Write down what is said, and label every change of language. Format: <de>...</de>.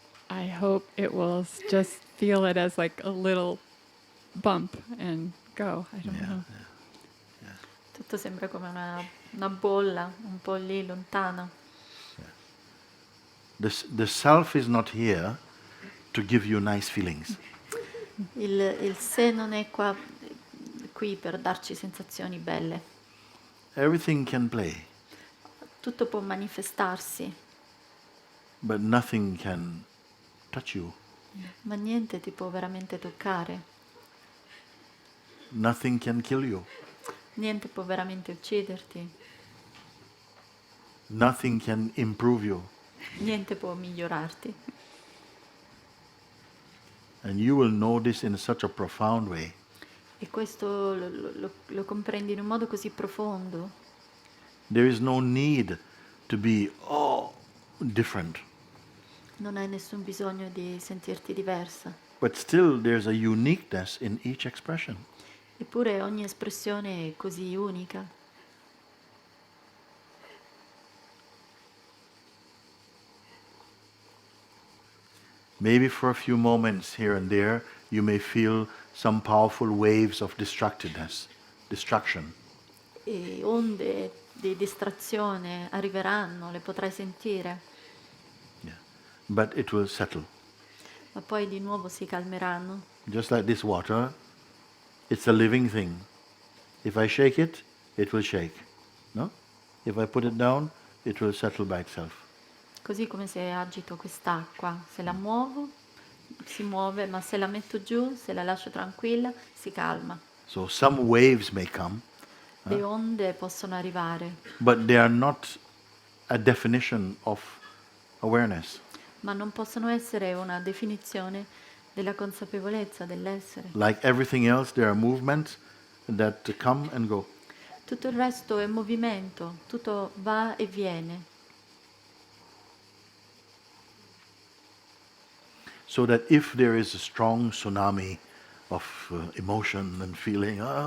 <en>I hope it will just feel it as like a little bump and go. I don't know.</en> <it>Tutto sembra come una bolla, un po' lì lontana.</it> <en>The self is not here to give you nice feelings.</en> <it>Il sé non è qui per darci sensazioni belle.</it> <en>Everything can play,</en> <it>Tutto può manifestarsi,</it> <en>but nothing can touch you.</en> <it>ma niente ti può veramente toccare.</it> <en>Nothing can kill you.</en> <it>Niente può veramente ucciderti.</it> <en>Nothing can improve you.</en> <it>Niente può migliorarti.</it> <en>And you will know this in such a profound way</en> <it>E questo lo comprendi in un modo così profondo.</it> <en>there is no need to be, different.</en> <it>Non hai nessun bisogno di sentirti diversa.</it> <en>But still, there's a uniqueness in each expression.</en> <it>Eppure ogni espressione è così unica.</it> <en>Maybe for a few moments here and there, you may feel some powerful waves of destruction.</en> <it>E onde di distrazione arriveranno, le potrai sentire,</it> <en>Yeah. But it will settle.</en> <it>ma poi di nuovo si calmeranno.</it> <en>Just like this water, it's a living thing. If I shake it, it will shake. No? If I put it down, it will settle by itself.</en> <it>Così come se agito quest'acqua, se la muovo si muove, ma se la metto giù, se la lascio tranquilla, si calma.</it> <en>So some waves may come,</en> <it>Le onde possono arrivare,</it> <en>but they are not a definition of awareness.</en> <it>ma non possono essere una definizione della consapevolezza dell'essere.</it> <en>Like everything else, there are movements that come and go.</en> <it>Tutto il resto è movimento, tutto va e viene.</it> <en>So that if there is a strong tsunami of emotion and feeling,</en>